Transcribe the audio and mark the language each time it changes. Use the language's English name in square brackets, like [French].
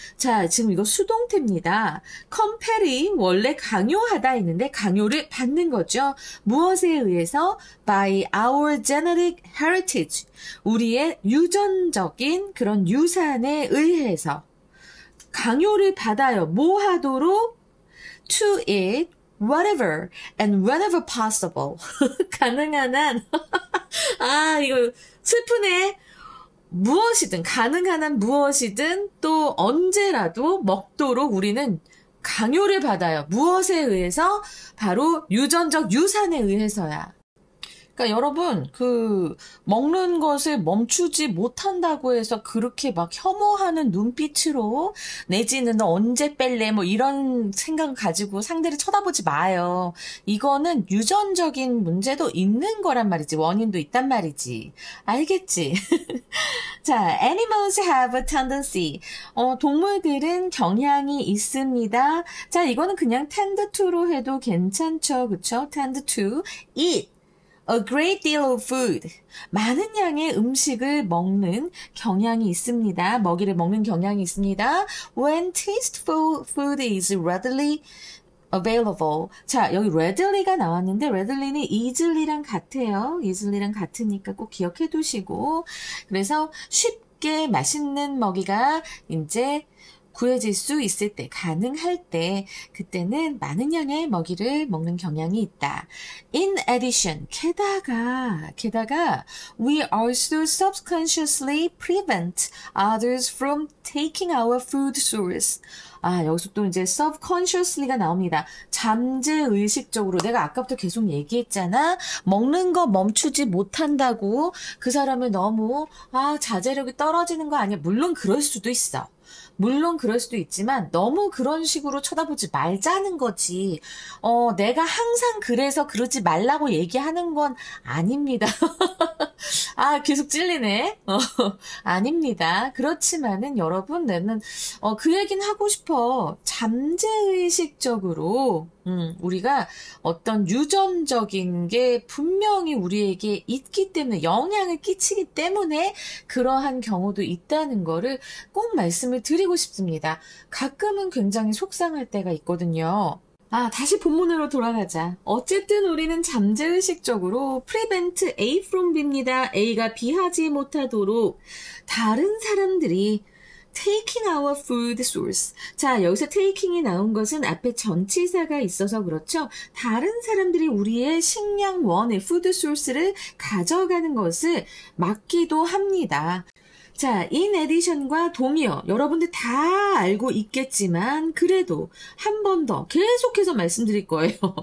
[Korean] 자, 지금 이거 수동태입니다. compel이 원래 강요하다 했는데 강요를 받는 거죠. 무엇에 의해서? [English] By our genetic heritage. [Korean] 우리의 유전적인 그런 유산에 의해서 강요를 받아요. 뭐 하도록? [English] To eat whatever and whenever possible. [Korean] 가능한 한. 이거 슬프네. 무엇이든, 가능한 한 무엇이든 또 언제라도 먹도록 우리는 강요를 받아요. 무엇에 의해서? 바로 유전적 유산에 의해서야. 그러니까 여러분, 먹는 것을 멈추지 못한다고 해서 그렇게 막 혐오하는 눈빛으로, 내지는 너 언제 뺄래? 뭐 이런 생각을 가지고 상대를 쳐다보지 마요. 이거는 유전적인 문제도 있는 거란 말이지. 원인도 있단 말이지. 알겠지? [English] 자, animals have a tendency. [Korean] 동물들은 경향이 있습니다. 자, 이거는 그냥 tend to로 해도 괜찮죠. 그쵸? [English] tend to eat a great deal of food. [Korean] 많은 양의 음식을 먹는 경향이 있습니다. 먹이를 먹는 경향이 있습니다. [English] When tasteful food is readily available. [Korean] 자, 여기 readilly가 나왔는데 readilly는 easily랑 같아요. easily랑 같으니까 꼭 기억해 두시고. 그래서 쉽게 맛있는 먹이가 이제 구해질 수 있을 때, 가능할 때, 그때는 많은 양의 먹이를 먹는 경향이 있다. [English] In addition, [Korean] 게다가, [English] we also subconsciously prevent others from taking our food source. [Korean] 여기서 또 이제 subconsciously가 나옵니다. 잠재의식적으로. 내가 아까부터 계속 얘기했잖아. 먹는 거 멈추지 못한다고 그 사람을 너무, 자제력이 떨어지는 거 아니야. 물론 그럴 수도 있어. 물론 그럴 수도 있지만 너무 그런 식으로 쳐다보지 말자는 거지. 내가 항상 그래서 그러지 말라고 얘기하는 건 아닙니다. 계속 찔리네. 아닙니다. 그렇지만은 여러분, 나는 그 얘기는 하고 싶어. 잠재의식적으로 우리가 어떤 유전적인 게 분명히 우리에게 있기 때문에, 영향을 끼치기 때문에 그러한 경우도 있다는 거를 꼭 말씀을 드리고 싶습니다. 가끔은 굉장히 속상할 때가 있거든요. 다시 본문으로 돌아가자. 어쨌든 우리는 잠재의식적으로 [English] prevent A from B [Korean] 입니다. A가 B하지 못하도록 다른 사람들이 [English] taking our food source. [Korean] 자, 여기서 taking이 나온 것은 앞에 전치사가 있어서 그렇죠. 다른 사람들이 우리의 식량원의 food source를 가져가는 것을 막기도 합니다. 자, in addition과 동의어, 여러분들 다 알고 있겠지만 그래도 한 번 더 계속해서 말씀드릴 거예요.